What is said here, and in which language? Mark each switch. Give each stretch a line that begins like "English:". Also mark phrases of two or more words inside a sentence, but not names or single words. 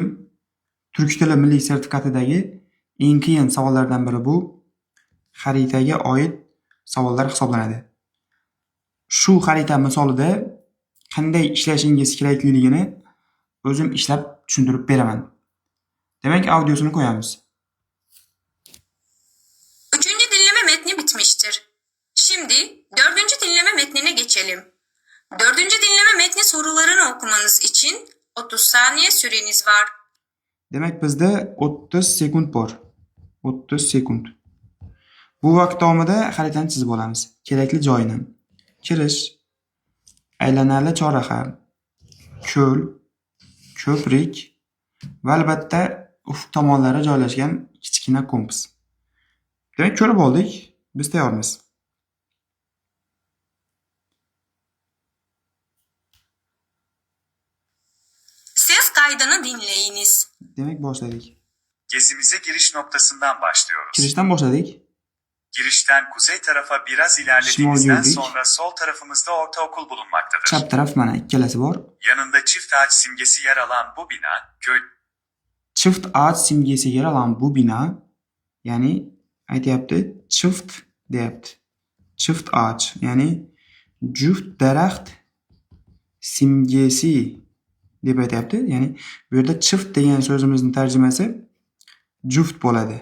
Uzbek: Turk tili milliy sertifikatidagi eng qiyin savollardan biri bu xaritaga oid savollar hisoblanadi. Shu xarita misolida qanday ishlashingiz kerakligini o'zim ishlab tushuntirib beraman. Demak, audiosini qo'yamiz.
Turkish: Üçüncü dinleme metni bitmiştir. Şimdi dördüncü dinleme metnine geçelim. Dördüncü dinleme metni sorularını okumanız için 30 saniye süreniz var.
Uzbek: Demak, bizda 30 sekund bor. 30 sekund. Bu vaqt davomida xaritani chizib olamiz. Kerakli joyini. Kirish, aylanali chorraha, ko'l, ko'prik va albatta ufq tomonlari joylashgan kichkina kompas. Demak, ko'rib oldik. Biz tayyormiz.
Turkish: Ses kaydını dinleyiniz.
Uzbek: Demak, boshladik.
Turkish: Gezimize giriş noktasından başlıyoruz.
Uzbek: Kirishdan boshladik.
Turkish: Girişten kuzey tarafa biraz ilerlediğimizden
Uzbek: Şimal
Turkish: sonra sol tarafımızda ortaokul bulunmaktadır.
Uzbek: Chap taraf mana ikkalasi bor.
Turkish: Yanında çift ağaç simgesi yer alan bu bina, köy Çift ağaç simgesi yer alan bu bina,
Uzbek: ya'ni aytyapti, çift deyapti.
Turkish: Çift ağaç,
Uzbek: ya'ni juft daraxt simgesi deb aytyapti. Ya'ni bu yerda çift degan so'zimizning tarjimasi juft bo'ladi.